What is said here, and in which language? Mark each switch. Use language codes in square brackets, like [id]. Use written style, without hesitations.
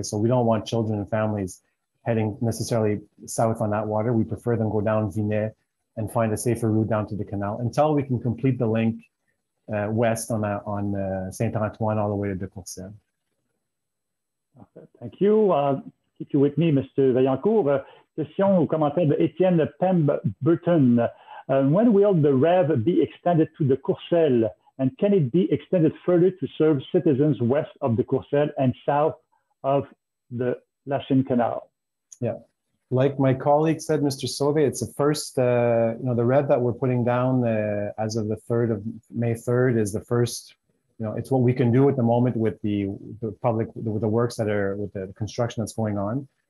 [en] So we don't want children and families heading necessarily south on Atwater. We prefer them go down Vinet and find a safer route down to the canal until we can complete the link west on Saint Antoine all the way to De Courcelles. Thank you. Keep you with me, Mr. Vaillancourt. [fr] Question ou commentaire de Étienne Pemberton. [en] When will the REV be extended to the Courcelles, and can it be extended further to serve citizens west of the Courcelles and south of the Lachine Canal? Yeah, like my colleague said, Mr. Sauvé, it's the first, the REV that we're putting down as of the May 3rd is the first, it's what we can do at the moment with the the works that are, with the construction that's going on.